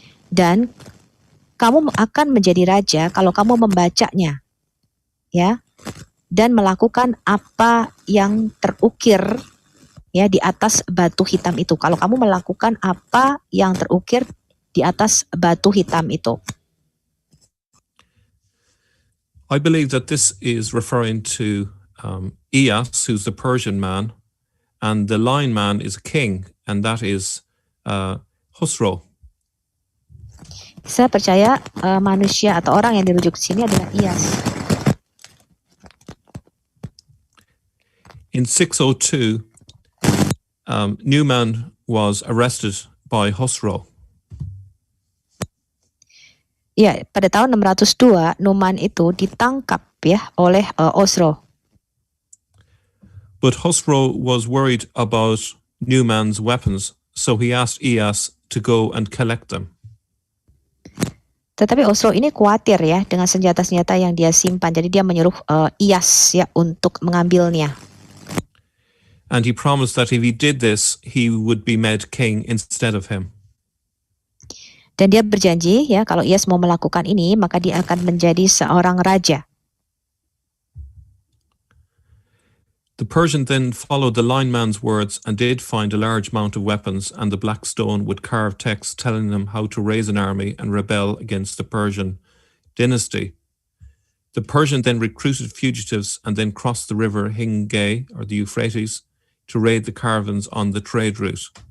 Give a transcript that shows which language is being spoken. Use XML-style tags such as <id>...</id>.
<id>Dan kamu akan menjadi raja kalau kamu membacanya. Ya. Dan melakukan apa yang terukir ya di atas batu hitam itu. Kalau kamu melakukan apa yang terukir di atas batu hitam itu.</id> <en>I believe that this is referring to Iyas, who's the Persian man, and the lion man is a king, and that is Khusro.</en> <id>Saya percaya manusia atau orang yang dirujuk di sini adalah Iyas.</id> <en>In 602, Numan was arrested by Khusro.</en> <id>Ya, pada tahun 602 Numan itu ditangkap ya oleh Khusro.</id> <en>But Khusro was worried about Numan's weapons, so he asked Iyas to go and collect them.</en> <id>Tetapi Khusro ini khawatir ya dengan senjata-senjata yang dia simpan, jadi dia menyuruh Iyas ya untuk mengambilnya.</id> <en>And he promised that if he did this, he would be made king instead of him.</en> <id>Dan dia berjanji ya kalau Iyas mau melakukan ini maka dia akan menjadi seorang raja.</id> <en>The Persian then followed the lineman's words and did find a large amount of weapons and the black stone with carved text telling them how to raise an army and rebel against the Persian dynasty. The Persian then recruited fugitives and then crossed the river Hingay, or the Euphrates, to raid the caravans on the trade route.</en>